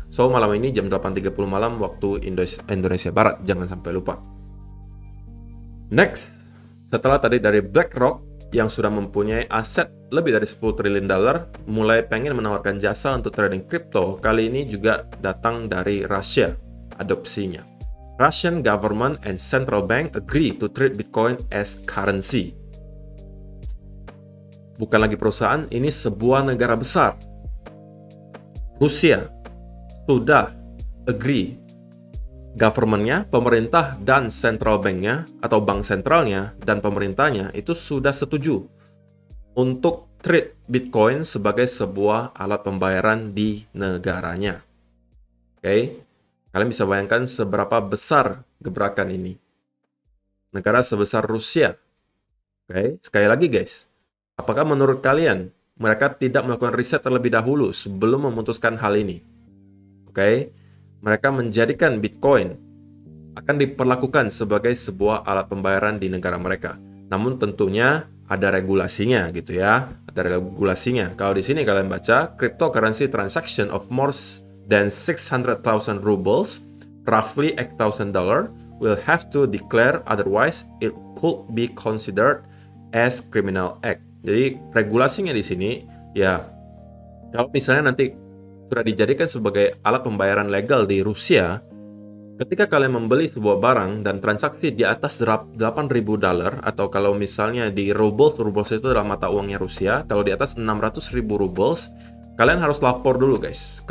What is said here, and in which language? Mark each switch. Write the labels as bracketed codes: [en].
[id] So malam ini jam 8.30 malam waktu Indonesia Barat, jangan sampai lupa. Next, setelah tadi dari BlackRock yang sudah mempunyai aset lebih dari 10 triliun dolar, mulai pengen menawarkan jasa untuk trading kripto, kali ini juga datang dari Rusia adopsinya. [en] Russian government and central bank agree to treat Bitcoin as currency. [id] Bukan lagi perusahaan, ini sebuah negara besar. Rusia sudah agree. Government-nya, pemerintah dan [en] central bank- [id] nya atau bank sentralnya dan pemerintahnya itu sudah setuju untuk treat Bitcoin sebagai sebuah alat pembayaran di negaranya. Oke, kalian bisa bayangkan seberapa besar gebrakan ini. Negara sebesar Rusia. Oke, sekali lagi guys, apakah menurut kalian mereka tidak melakukan riset terlebih dahulu sebelum memutuskan hal ini? Oke, mereka menjadikan Bitcoin akan diperlakukan sebagai sebuah alat pembayaran di negara mereka. Namun tentunya ada regulasinya gitu ya. Ada regulasinya. [en] Kalau di sini kalian baca, cryptocurrency transaction of more than 600,000 rubles, roughly $8,000, will have to declare, otherwise it could be considered as criminal act. [id] Jadi regulasinya di sini ya, kalau misalnya nanti sudah dijadikan sebagai alat pembayaran legal di Rusia, ketika kalian membeli sebuah barang dan transaksi di atas $8.000, atau kalau misalnya di rubles itu adalah mata uangnya Rusia, kalau di atas 600.000 rubles, kalian harus lapor dulu guys.